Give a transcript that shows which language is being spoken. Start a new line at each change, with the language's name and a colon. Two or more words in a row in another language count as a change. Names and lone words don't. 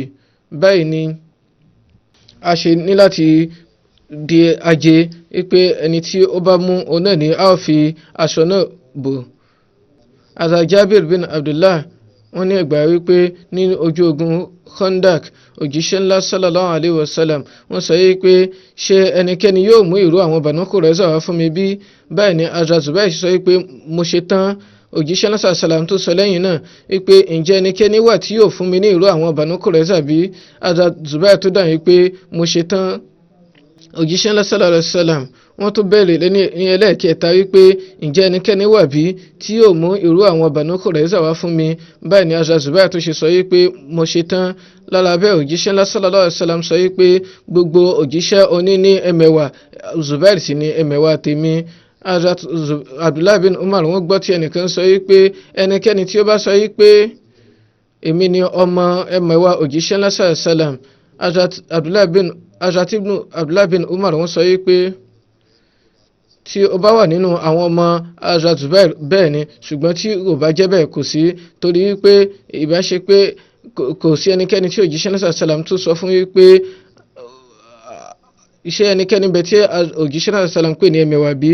Yoruba: Báyìí ni a ṣe ní láti di ajé wípé ẹni tí ó bá mú òun náà ni a ó fi aṣọ náà bò. Hazrat Jabir bin Abdullah wọ́n ní ẹgbàá wípé ní ojú ogun Khandak òjíṣẹ́ ńlá
Arabic: صلى الله عليه وسلم
Yoruba: wọ́n sọ wípé ṣé ẹnikẹ́ni yóò mú ìró àwọn Banu Qurayza wá fún mi bí? Báyìí ni Hazrat Zubair sọ wípé mo ṣe tán. Òjíṣẹ́ ńlá sallam tó sọ lẹ́yìn náà wípé ǹjẹ́ ẹnikẹ́ni wà tí yóò fún mi ní ìró àwọn Banu Qurayza bí? Hazrat Zubair tó dáhùn wípé mo ṣe tán. Òjíṣẹ́ ńlá
Arabic: صلى الله عليه وسلم
Yoruba: wọ́n tó bẹ̀rẹ̀ ní ẹlẹ́ẹ̀kẹta wípé ǹjẹ́ ẹnikẹ́ni wà bí tí yóò mú ìró àwọn Banu Qurayza wá fún mi? Báyìí ni Hazrat Zubair tó ṣe sọ wípé mo ṣe tán. Lára bẹ́ẹ̀ òjíṣẹ́ ńlá
Arabic: صلى الله عليه وسلم
Yoruba: sọ wípé gbogbo òjíṣẹ́ oní ní ẹmẹ̀wà, Zubair sì ní ẹmẹ̀wà tèmi. Hazrat Abdullah bin Umar wọ́n gbọ́ tí ẹnìkan sọ wípé ẹnikẹ́ni tí ó bá sọ wípé èmi ni ọmọ ẹmẹ̀wà òjíṣẹ́ ńlá
Arabic: صلى الله عليه وسلم,
Yoruba: Hazrat ibn Abdullah bin Umar wọ́n sọ wípé tí ó bá wà nínú àwọn ọmọ Hazrat Zubair bẹ́ẹ̀ ni, ṣùgbọ́n tí ò bá jẹ́ bẹ́ẹ̀ kò sí, torí wípé ìbá ṣe pé kò sí ẹnikẹ́ni tí òjíṣẹ́ náà sàlám tó sọ fún wípé iṣẹ́ ẹnikẹ́ni bẹ tí òjíṣẹ́ náà sàlám pè ní ẹmẹ̀wà bí.